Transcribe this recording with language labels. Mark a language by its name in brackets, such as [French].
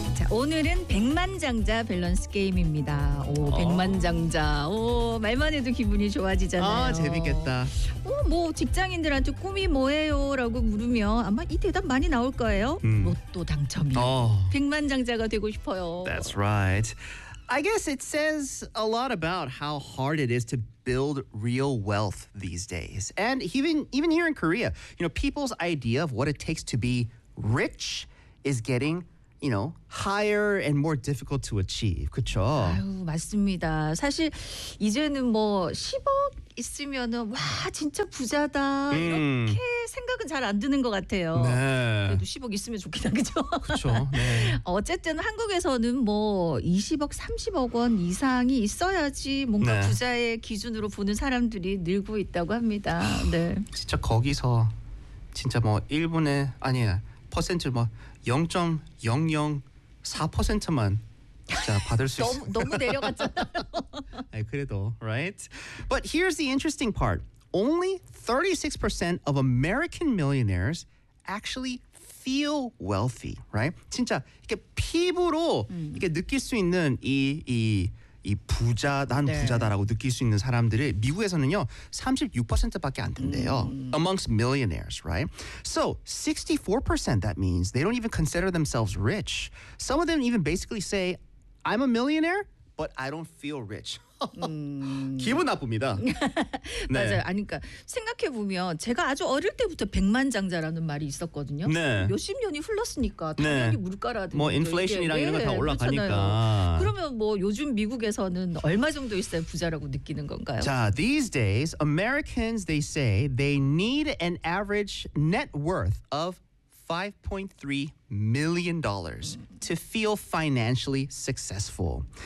[Korean] 오늘은 백만장자 밸런스 게임입니다. 오, 백만장자. 오, 말만 해도 기분이 좋아지잖아요. 아, 재밌겠다. 오, 뭐 직장인들한테 꿈이 뭐예요? 라고 물으면 아마 이 대답 많이 나올 거예요. 로또 당첨이. 백만장자가 되고 싶어요. [English] That's right. I guess it says a lot about how hard it is to build real wealth these days. And even here in Korea, you know, people's idea of what it takes to be rich is getting you know, higher and more difficult to achieve. [Korean] 그쵸? 아유, 맞습니다. 사실 이제는 뭐 10억 있으면은 와, 진짜 부자다. 이렇게 생각은 잘 안 드는 것 같아요. 네. 그래도 10억 있으면 좋겠다. 그쵸? 그쵸? 네. 어쨌든 한국에서는 뭐 20억, 30억 원 이상이 있어야지 뭔가 네. 부자의 기준으로 보는 사람들이 늘고 있다고 합니다. 네. 진짜 거기서 진짜 뭐 1분의 아니야. 퍼센트 뭐 0.004%만 진짜 받을 수 있어요. 너무 내려갔잖아요. 아니, 그래도 [English] right. But here's the interesting part. Only 36% of American millionaires actually feel wealthy, right? [Korean] 진짜 이게 피부로 이게 느낄 수 있는 이 부자 난 네. 부자다라고 느낄 수 있는 사람들이 미국에서는요 36%밖에 안 된대요. [English] Amongst millionaires, right? So 64% that means they don't even consider themselves rich. Some of them even basically say, "I'm a millionaire, but I don't feel rich." [Korean] 기분 나쁩니다. 네. 맞아요. 아니까 그러니까 생각해 보면 제가 아주 어릴 때부터 백만장자라는 말이 있었거든요. 네. 몇십 년이 흘렀으니까 당연히 네. 물가라든지 뭐 인플레이션이랑 이런 거 다 올라가니까. 그렇잖아요. 그러면 뭐 요즘 미국에서는 얼마 정도 있어야 부자라고 느끼는 건가요? [English] 자, these days Americans they say they need an average net worth of $5.3 million to feel financially successful.